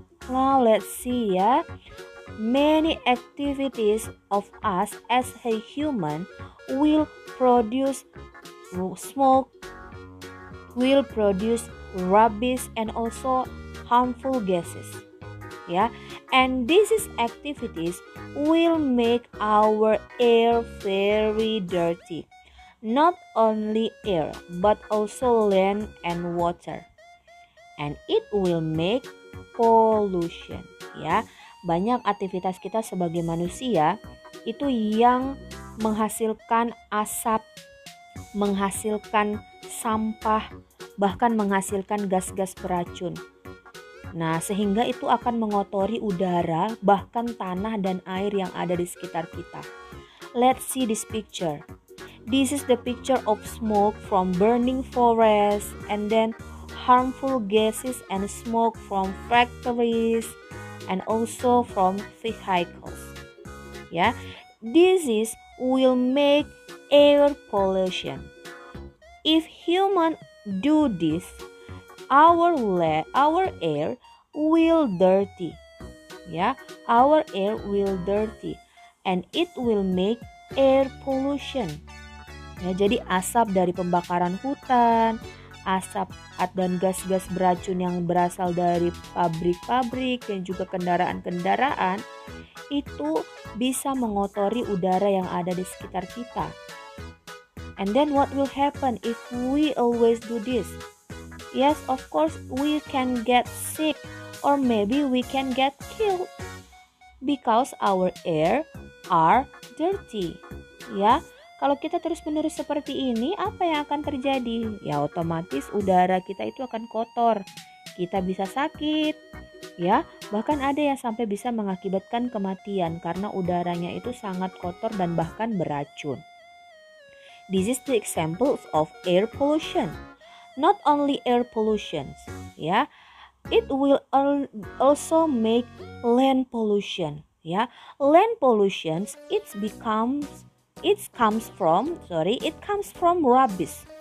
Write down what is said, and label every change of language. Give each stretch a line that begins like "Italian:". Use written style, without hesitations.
English: Now let's see, ya. Many activities of us as a human will produce smoke, will produce rubbish and also harmful gases. Yeah, and these activities will make our air very dirty. Not only air, but also land and water. And it will make pollution.
Indonesian: Ya, banyak aktivitas kita sebagai manusia itu yang menghasilkan asap, menghasilkan sampah, bahkan menghasilkan gas-gas beracun. Nah, sehingga itu akan mengotori udara, bahkan tanah dan air yang ada di sekitar kita.
English: Let's see this picture. This is the picture of smoke from burning forests, and then harmful gases and smoke from factories and also from vehicles. Yeah, this will make air pollution. If humans do this, our air will dirty. Yeah, our air will dirty and it will make air pollution.
Indonesian: Ya, jadi asap dari pembakaran hutan, asap dan gas-gas beracun yang berasal dari pabrik-pabrik dan juga kendaraan-kendaraan itu bisa mengotori udara yang ada di sekitar kita.
English: And then what will happen if we always do this? Yes, of course we can get sick or maybe we can get killed because our air are dirty.
Indonesian: Ya, kalau kita terus-menerus seperti ini, apa yang akan terjadi? Ya, otomatis udara kita itu akan kotor. Kita bisa sakit. Ya, bahkan ada yang sampai bisa mengakibatkan kematian karena udaranya itu sangat kotor dan bahkan beracun.
English: This is the example of air pollution. Not only air pollution, ya. It will also make land pollution. Ya, land pollution it comes from rubbish.